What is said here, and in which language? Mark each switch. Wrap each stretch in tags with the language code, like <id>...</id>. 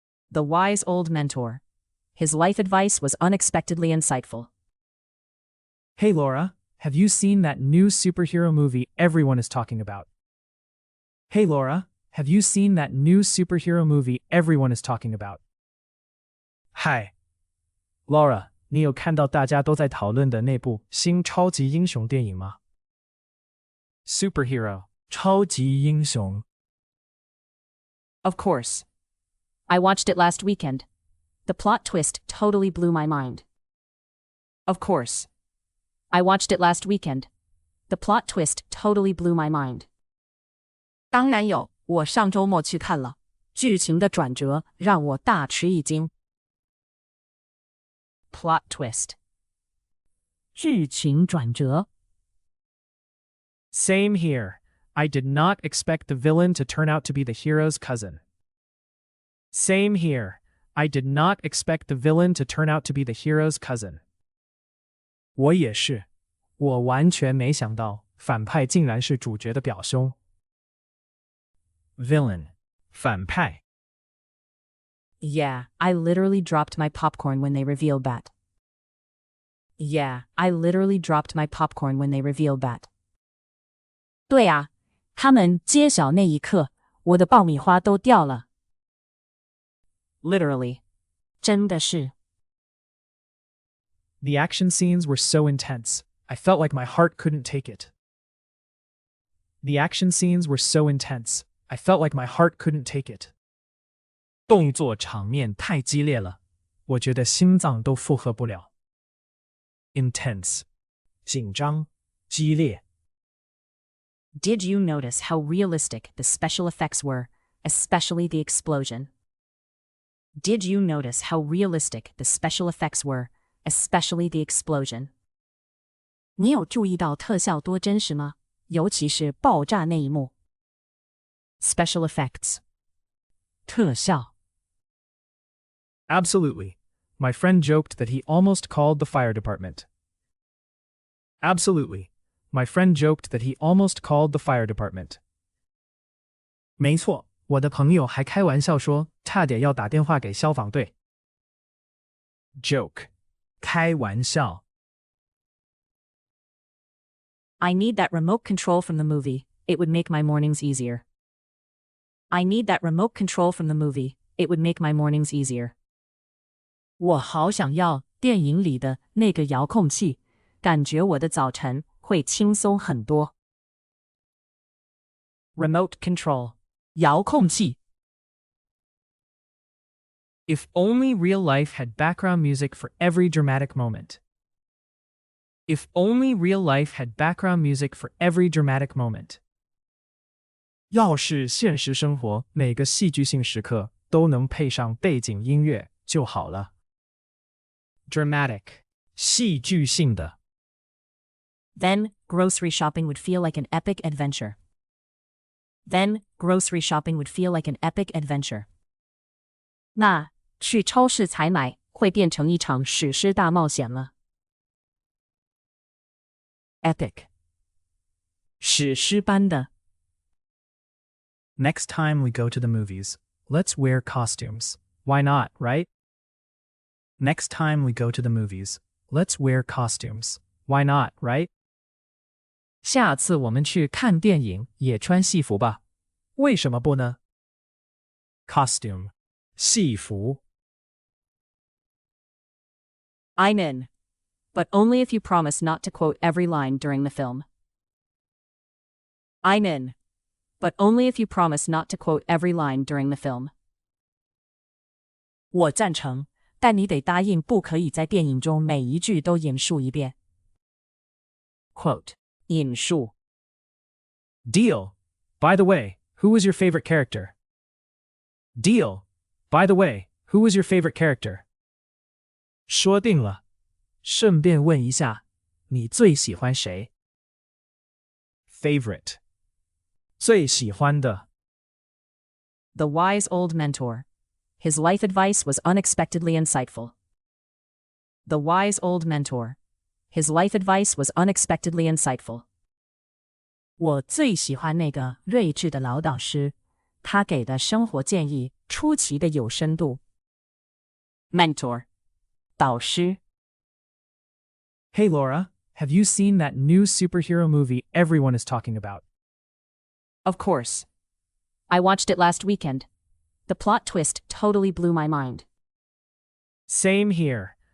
<en>The wise old mentor. His life advice was unexpectedly insightful. Hey Laura, have you seen that new superhero movie everyone is talking about? Hey Laura, have you seen that new superhero movie everyone is talking about? Hi.</en> <zh>Laura, 你有看到大家都在讨论的那部新超级英雄电影吗？ Superhero, 超级英雄。</zh> <en>Of course. I watched it last weekend. The plot twist totally blew my mind. Of course. I watched it last weekend. The plot twist totally blew my mind.</en> <zh>当然有，我上周末去看了，剧情的转折让我大吃一惊。 Plot twist. 剧情转折。</zh> <en>Same here. I did not expect the villain to turn out to be the hero's cousin. Same here. I did not expect the villain to turn out to be the hero's cousin.</en> <zh>我也是，我完全没想到反派竟然是主角的表兄。 Villain, 反派。</zh> <en>Yeah, I literally dropped my popcorn when they revealed that. Yeah, I literally dropped my popcorn when they revealed that.</en> <zh>对啊，他们揭晓那一刻，我的爆米花都掉了。 Literally. 真的是。</zh> <en>The action scenes were so intense, I felt like my heart couldn't take it. The action scenes were so intense, I felt like my heart couldn't take it.</en> <zh>动作场面太激烈了，我觉得心脏都负荷不了。 Intense, 紧张，激烈。</zh> <en>Did you notice how realistic the special effects were, especially the explosion? Did you notice how realistic the special effects were, especially the explosion?</en> <zh>你有注意到特效多真实吗？尤其是爆炸那一幕。Special effects. 特效。</zh> <en>Absolutely. My friend joked that he almost called the fire department. Absolutely. My friend joked that he almost called the fire department.</en> <zh>没错，我的朋友还开玩笑说，差点要打电话给消防队。 Joke, 开玩笑。</zh> <en>I need that remote control from the movie. It would make my mornings easier. I need that remote control from the movie. It would make my mornings easier.</en> <zh>我好想要电影里的那个遥控器，感觉我的早晨会轻松很多。 Remote control. 遥控器。</zh> <en>If only real life had background music for every dramatic moment. If only real life had background music for every dramatic moment.</en> <zh>要是现实生活每个戏剧性时刻都能配上背景音乐就好了。Dramatic, 戏剧性的。</zh> <en>Then, grocery shopping would feel like an epic adventure. Then, grocery shopping would feel like an epic adventure.</en> <zh>那去超市采买会变成一场史诗大冒险了。 Epic. 史诗般的。</zh> <en>Next time we go to the movies, let's wear costumes. Why not, right? Next time we go to the movies, let's wear costumes. Why not, right?</en> <zh>下次我们去看电影也穿戏服吧？为什么不呢？ Costume. 戏服。</zh> <en>I'm in. But only if you promise not to quote every line during the film. I'm in. But only if you promise not to quote every line during the film.</en> <zh>我赞成，但你得答应不可以在电影中每一句都引述一遍。 Quote. 引述。</zh> <en>Deal. By the way, who was your favorite character? Deal. By the way, who was your favorite character?</en> <zh>说定了。顺便问一下，你最喜欢谁？ Favorite. 最喜欢的。</zh> <en>The wise old mentor. His life advice was unexpectedly insightful. The wise old mentor. His life advice was unexpectedly insightful.</en> <zh>我最喜欢那个睿智的老导师，他给的生活建议出奇的有深度。 Mentor. 导师。</zh> <en>Hey Laura, have you seen that new superhero movie everyone is talking about? Of course. I watched it last weekend. The plot twist totally blew my mind. Same here.</en>